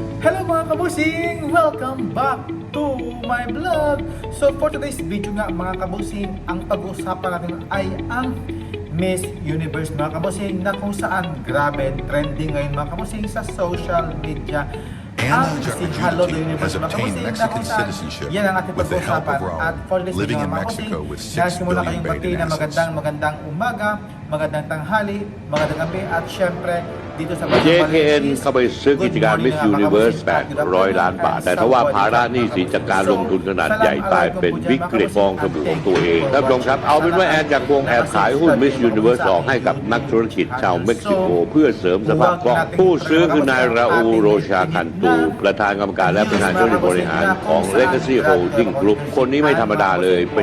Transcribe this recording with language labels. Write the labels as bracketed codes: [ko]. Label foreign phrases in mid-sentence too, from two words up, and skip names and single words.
[tl] Hello mga kabusing! [en] Welcome back to my vlog! So for today's video [tl] nga mga kabusing, ang pag-uusapan natin ay ang Miss Universe mga kabusing, na kung saan grabe trending ngayon mga kabusing sa [en] social media. [tl] Ang si Hello the Universe mga kabusing, na kung saan yan ang ating pag-uusapan. At [en] for today's video [tl] mga kabusing, nagsimula kayong bati na magandang umaga, magandang tanghali, magandang gabi, at syempre dito sa [th] JKN เข้าไปซื้อกิจการ Miss Universe 800 ล้านบาทแต่ถ้าว่าภาระหนี้สินจากการลงทุนขนาดใหญ่กลายเป็นวิกฤตฟองสบู่ของตัวเองท่านผู้ชมครับเอาเป็นว่าแอนจากวงแอบขายหุ้น Miss Universe ออกให้กับนักธุรกิจชาวเม็กซิโกเพื่อเสริมสภาพคล่องผู้ซื้อคือนายราอูโรชาคันตูประธานกรรมการและประธานเจ้าหน้าที่บริหารของ Legacy Holding Group คนนี้ไม่ธรรมดาเลยเป็น